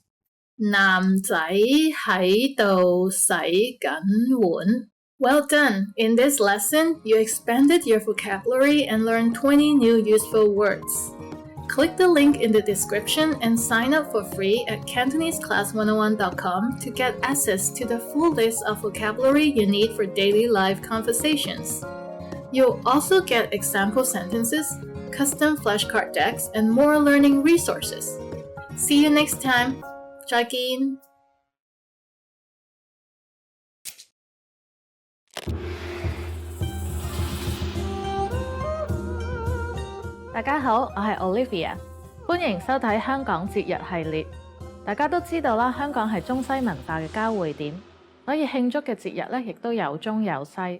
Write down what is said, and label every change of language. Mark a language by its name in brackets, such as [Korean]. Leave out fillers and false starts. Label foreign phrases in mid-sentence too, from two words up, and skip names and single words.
[Cantonese] 男仔喺度洗緊碗。 [English] Well done! In this lesson, you expanded your vocabulary and learned 20 new useful words. Click the link in the description and sign up for free at CantoneseClass101.com to get access to the full list of vocabulary you need for daily live conversations. You'll also get example sentences, custom flashcard decks, and more learning resources. See you next time. [Cantonese] 再見。大家好，我係 Olivia， 歡迎收睇香港節日系列。大家都知道啦，香港係中西文化嘅交匯點，所以慶祝嘅節日咧，亦都有中有西。